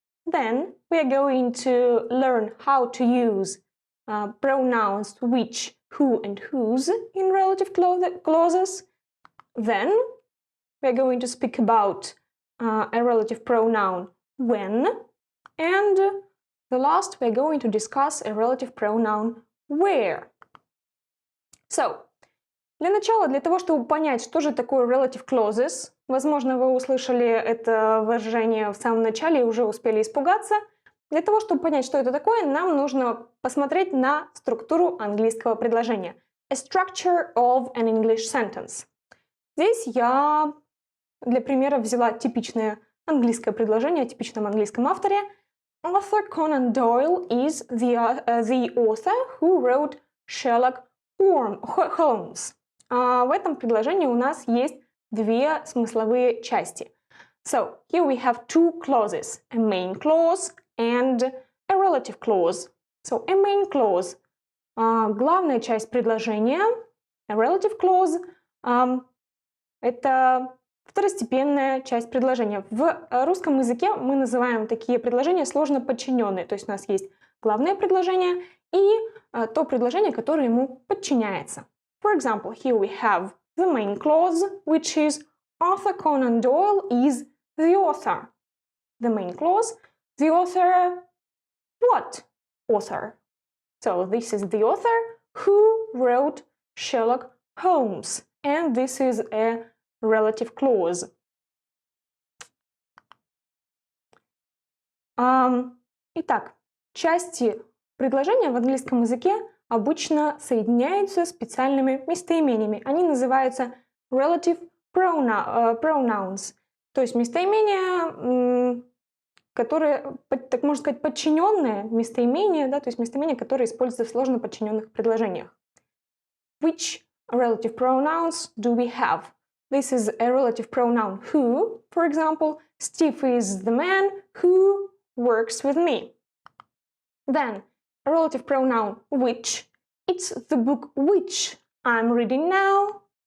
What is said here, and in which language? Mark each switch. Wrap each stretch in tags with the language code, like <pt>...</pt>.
<en>Then, we are going to learn how to use pronouns which, who, and whose in relative clauses. Then, we are going to speak about a relative pronoun when, and the last we are going to discuss a relative pronoun where.</en> <ru>So, для начала, для того, чтобы понять, что же такое relative clauses, возможно, вы услышали это выражение в самом начале и уже успели испугаться. Для того, чтобы понять, что это такое, нам нужно посмотреть на структуру английского предложения.</ru> <en>A structure of an English sentence.</en> <ru>Здесь я для примера взяла типичное английское предложение о типичном английском авторе.</ru> <en>Arthur Conan Doyle is the author who wrote Sherlock Holmes.</en> <ru>В этом предложении у нас есть две смысловые части.</ru> <en>So, here we have two clauses, a main clause and a relative clause. So, a main clause</en> <ru>– главная часть предложения,</ru> <en>a relative clause</en> <ru>– это второстепенная часть предложения. В русском языке мы называем такие предложения сложно подчиненные. То есть у нас есть главное предложение и то предложение, которое ему подчиняется.</ru> <en>For example, here we have the main clause, which is Arthur Conan Doyle is the author. The main clause, the author, what author? So this is the author who wrote Sherlock Holmes. And this is a relative clause.</en> <ru>Итак, части предложения в английском языке обычно соединяются специальными местоимениями. Они называются relative pronouns, то есть местоимения, которые, так можно сказать, подчиненные местоимения, да, то есть местоимения, которые используются в сложно подчиненных предложениях.</ru> <en>Which relative pronouns do we have? This is a relative pronoun who, for example, Steve is the man who works with me. Then, a relative pronoun which, it's the book which I'm reading now.</en>